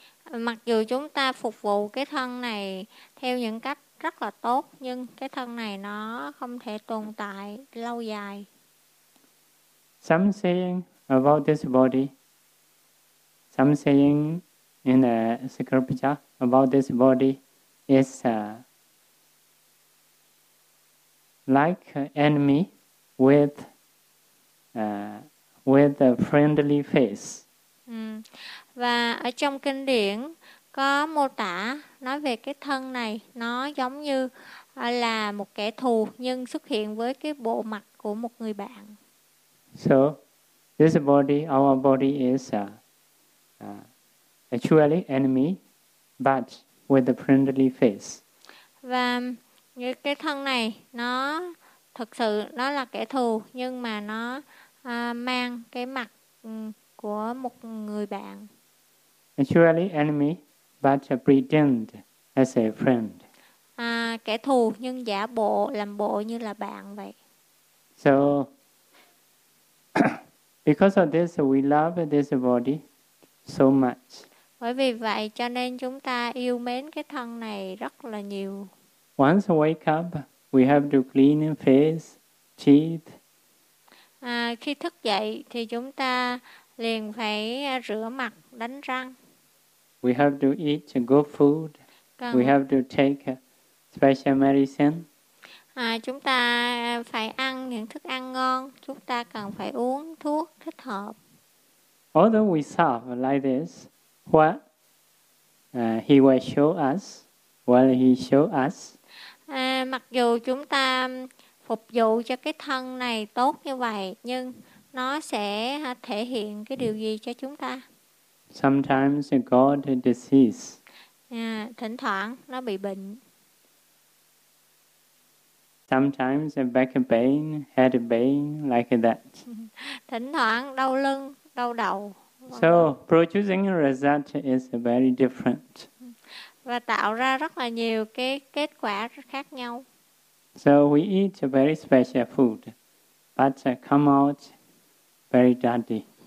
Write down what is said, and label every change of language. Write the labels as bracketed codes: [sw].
[vi] Mặc dù chúng ta phục vụ cái thân này theo những cách rất là tốt, nhưng cái thân này nó không thể tồn tại lâu dài. [en] Some saying about this body, some saying in the scripture about this body is like enemy with a friendly face. [vi] Và ở trong kinh điển có mô tả nói về cái thân này nó giống như là một kẻ thù nhưng xuất hiện với cái bộ mặt của một người bạn. [en] So, this body, our body is actually enemy, but with a friendly face. [vi] Và cái thân này, nó thực sự, nó là kẻ thù, nhưng mà nó mang cái mặt của một người bạn. [en] Actually enemy, but pretend as a friend. [vi] Kẻ thù, nhưng giả bộ, làm bộ như là bạn vậy. [en] So, because of this, we love this body so much. [vi] Bởi vì vậy, cho nên chúng ta yêu mến cái thân này rất là nhiều. [en] Once wake up, we have to clean face, teeth. [vi] Khi thức dậy, thì chúng ta liền phải rửa mặt, đánh răng. [en] We have to eat good food. We have to take special medicine. [vi] Chúng ta phải ăn những thức ăn ngon, chúng ta cần phải uống thuốc thích hợp. [en] Although we serve like this, what he will show us, what he show us. [vi] Mặc dù chúng ta phục vụ cho cái thân này tốt như vậy, nhưng nó sẽ thể hiện cái điều gì cho chúng ta? [en] Sometimes it got a disease. [vi] Thỉnh thoảng nó bị bệnh. [en] Sometimes a back pain, head pain, like that. [vi] Thỉnh thoảng đau lưng, đau đầu. [en] So producing a result is very different. [vi] Và tạo ra rất là nhiều cái kết quả khác nhau. [en] So we eat a very special food, but come out very dirty.